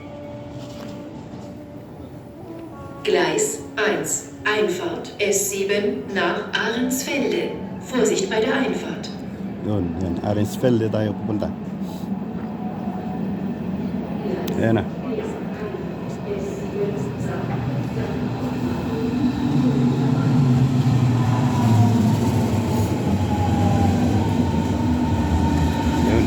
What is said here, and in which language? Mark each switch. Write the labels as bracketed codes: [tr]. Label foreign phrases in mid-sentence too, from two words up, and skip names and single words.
[de] Gleis 1, Einfahrt S7 nach Ahrensfelde. Vorsicht bei der Einfahrt. [tl] Yun, yan. Ahrensfelde tayo pupunta. Ayan na. Yun.